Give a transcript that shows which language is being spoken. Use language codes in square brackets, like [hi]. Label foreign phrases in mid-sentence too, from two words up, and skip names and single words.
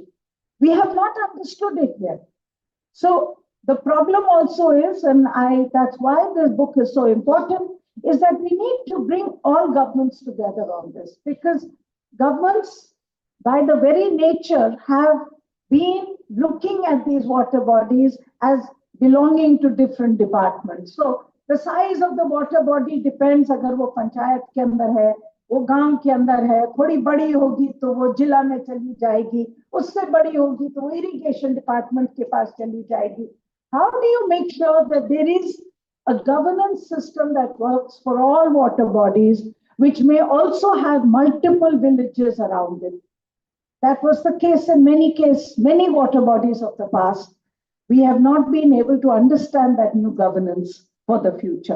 [en] We have not understood it yet. So the problem also is, and that's why this book is so important, is that we need to bring all governments together on this, because governments, by the very nature, have been looking at these water bodies as belonging to different departments. So the size of the water body depends, [hi] अगर वो पंचायत के अंदर है, वो गांव के अंदर है, थोड़ी बड़ी होगी तो वो जिला में चली जाएगी, उससे बड़ी होगी तो वो [en] irrigation department [hi] के पास चली जाएगी. [en] How do you make sure that there is a governance system that works for all water bodies, which may also have multiple villages around it? That was the case in many water bodies of the past. We have not been able to understand that new governance for the future.